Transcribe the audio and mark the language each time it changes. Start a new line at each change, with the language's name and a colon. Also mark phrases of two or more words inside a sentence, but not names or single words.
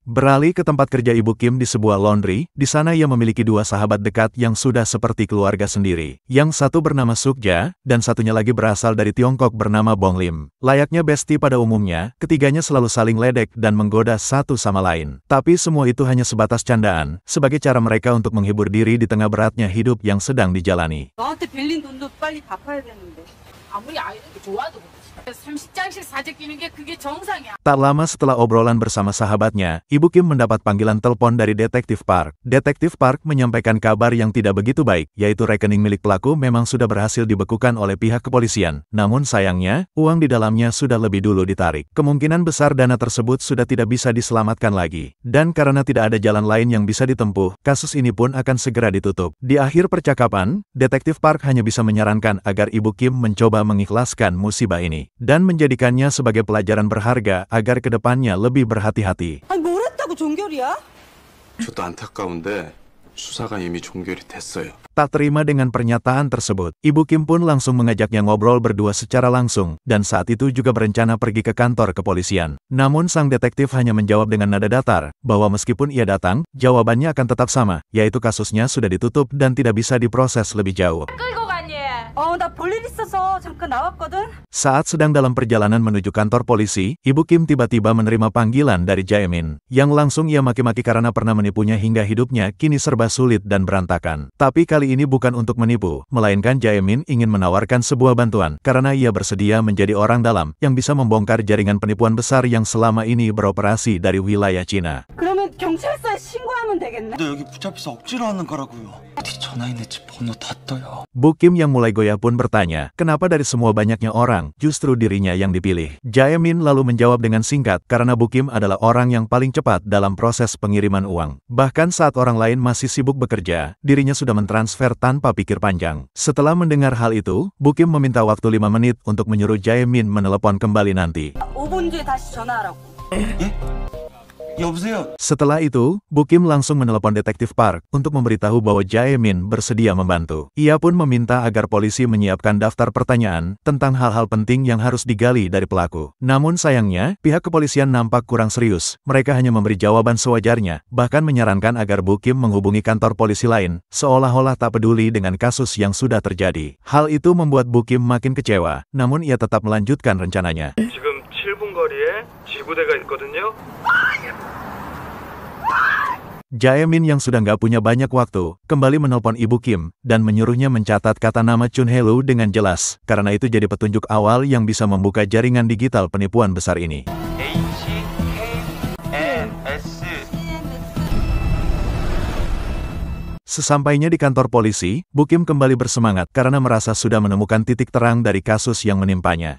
Indonesian: Beralih ke tempat kerja Ibu Kim di sebuah laundry, di sana ia memiliki dua sahabat dekat yang sudah seperti keluarga sendiri. Yang satu bernama Sukja, dan satunya lagi berasal dari Tiongkok bernama Bong Lim. Layaknya bestie pada umumnya, ketiganya selalu saling ledek dan menggoda satu sama lain. Tapi semua itu hanya sebatas candaan, sebagai cara mereka untuk menghibur diri di tengah beratnya hidup yang sedang dijalani.
Korean: 너한테 빌린 돈도 빨리 갚아야 되는데. 아무리 아이들이 좋아도 30장씩 사재 끼는 게 그게 정상이야.
Indonesian: Tak lama setelah obrolan bersama sahabatnya, Ibu Kim mendapat panggilan telepon dari Detektif Park. Detektif Park menyampaikan kabar yang tidak begitu baik, yaitu rekening milik pelaku memang sudah berhasil dibekukan oleh pihak kepolisian. Namun sayangnya, uang di dalamnya sudah lebih dulu ditarik. Kemungkinan besar dana tersebut sudah tidak bisa diselamatkan lagi. Dan karena tidak ada jalan lain yang bisa ditempuh, kasus ini pun akan segera ditutup. Di akhir percakapan, Detektif Park hanya bisa menyarankan agar Ibu Kim mencoba mengikhlaskan musibah ini dan menjadikannya sebagai pelajaran berharga agar kedepannya lebih berhati-hati.
Korean: 아니 뭘 했다고 종결이야? 저도 안타까운데 수사가 이미 종결이 됐어요.
Indonesian: Tak terima dengan pernyataan tersebut, Ibu Kim pun langsung mengajaknya ngobrol berdua secara langsung, dan saat itu juga berencana pergi ke kantor kepolisian. Namun sang detektif hanya menjawab dengan nada datar, bahwa meskipun ia datang, jawabannya akan tetap sama, yaitu kasusnya sudah ditutup dan tidak bisa diproses lebih jauh.
Korean: 끌고 갔니? 나 볼 일 있어서 잠깐 나왔거든.
Indonesian: Saat sedang dalam perjalanan menuju kantor polisi, Ibu Kim tiba-tiba menerima panggilan dari Jaemin, yang langsung ia maki-maki karena pernah menipunya hingga hidupnya kini serba sulit dan berantakan. Tapi kali ini bukan untuk menipu, melainkan Jaemin ingin menawarkan sebuah bantuan, karena ia bersedia menjadi orang dalam yang bisa membongkar jaringan penipuan besar yang selama ini beroperasi dari wilayah Cina.
Korean: 그러면 경찰서에 신고하면 되겠네. 너 여기 붙잡혀서 억지로 하는 거라고요. 어디 전화 있는 집 번호 다 떠요.
Indonesian: Bu Kim yang mulai goyah pun bertanya, kenapa dari semua banyaknya orang, justru dirinya yang dipilih. Jaemin lalu menjawab dengan singkat, karena Bu Kim adalah orang yang paling cepat dalam proses pengiriman uang. Bahkan saat orang lain masih sibuk bekerja, dirinya sudah mentransfer tanpa pikir panjang. Setelah mendengar hal itu, Bu Kim meminta waktu 5 menit untuk menyuruh Jaemin menelepon kembali nanti.
Korean: 5분 뒤에 다시 전화하라고. 여보세요.
Indonesian: Setelah itu, Bu Kim langsung menelepon Detektif Park untuk memberitahu bahwa Jaemin bersedia membantu. Ia pun meminta agar polisi menyiapkan daftar pertanyaan tentang hal-hal penting yang harus digali dari pelaku. Namun sayangnya, pihak kepolisian nampak kurang serius. Mereka hanya memberi jawaban sewajarnya, bahkan menyarankan agar Bu Kim menghubungi kantor polisi lain, seolah-olah tak peduli dengan kasus yang sudah terjadi. Hal itu membuat Bu Kim makin kecewa, namun ia tetap melanjutkan rencananya.
Korean: 지금 7분 거리에 지구대가 있거든요.
Indonesian: Jaemin yang sudah nggak punya banyak waktu, kembali menelpon Ibu Kim, dan menyuruhnya mencatat kata nama Chun Helu dengan jelas, karena itu jadi petunjuk awal yang bisa membuka jaringan digital penipuan besar ini. Sesampainya di kantor polisi, Bu Kim kembali bersemangat karena merasa sudah menemukan titik terang dari kasus yang menimpanya.